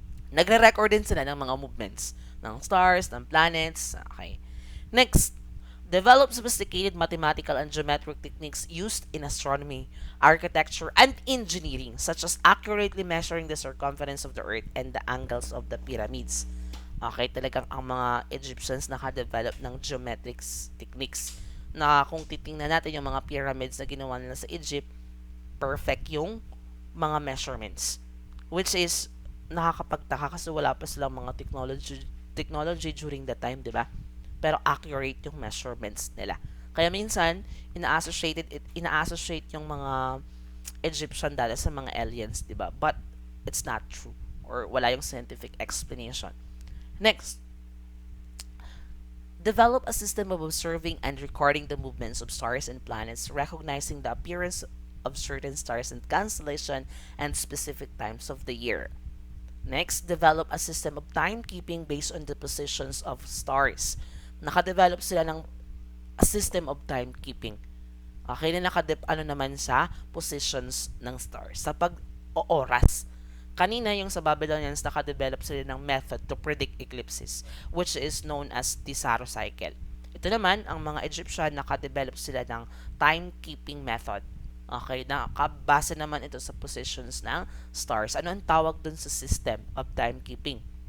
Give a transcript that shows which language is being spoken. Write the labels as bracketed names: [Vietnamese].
[Filipino] Nagre-record din sila ng mga movements ng stars, ng planets. Okay. [English] Next, develop sophisticated mathematical and geometric techniques used in astronomy, architecture, and engineering, such as accurately measuring the circumference of the Earth and the angles of the pyramids. [Filipino] Okay, talagang ang mga Egyptians nakadevelop ng geometric techniques na kung titingnan natin yung mga pyramids na ginawa nila sa Egypt, perfect yung mga measurements. Which is, nakakapagtaka kasi wala pa silang mga technology [English] during that time, [Filipino] di ba? pero accurate yung measurements nila. Kaya minsan, ina-associate yung mga Egyptian dati sa mga aliens, di ba? [English] But it's not true or wala yung scientific explanation. Next, develop a system of observing and recording the movements of stars and planets, recognizing the appearance of certain stars and constellation and specific times of the year. Next, develop a system of timekeeping based on the positions of stars. [Filipino] Nakadevelop sila ng [English] a system of timekeeping. [Filipino] Okay, na ano naman sa positions ng stars sa pag-ooras. Kanina yung sa Babylonians, nakadevelop sila ng [English] method to predict eclipses, [Filipino] which is known as the Saros cycle. Ito naman, ang mga Egyptian, nakadevelop sila ng timekeeping method. Okay, nakabase naman ito sa positions ng stars. Ano ang tawag dun sa system of timekeeping?